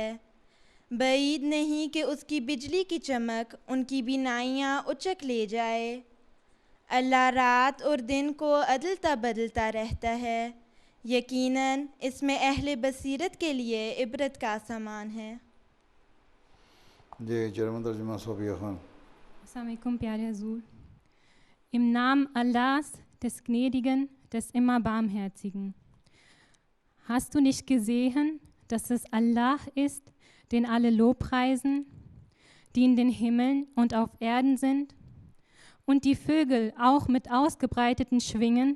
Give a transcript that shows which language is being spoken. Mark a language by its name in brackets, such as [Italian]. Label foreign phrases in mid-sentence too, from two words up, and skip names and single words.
[Hindi] बईद नहीं कि उसकी बिजली की चमक उनकी बीनाइयाँ उचक ले जाए। अल्लाह रात और दिन को अदलता बदलता रहता है। यकीनन इसमें अहले बसीरत के लिए इबरत का सामान है। जी जर्मन तर्जुमा सोफिया खान। Assalamualaikum, प्यारे हजूर। [German] Im Namen Allahs, des Gnädigen, des immer Barmherzigen. Hast du nicht gesehen, dass es Allah ist, den alle Lobpreisen, die in den Himmeln und auf Erden sind, und die Vögel auch mit ausgebreiteten Schwingen?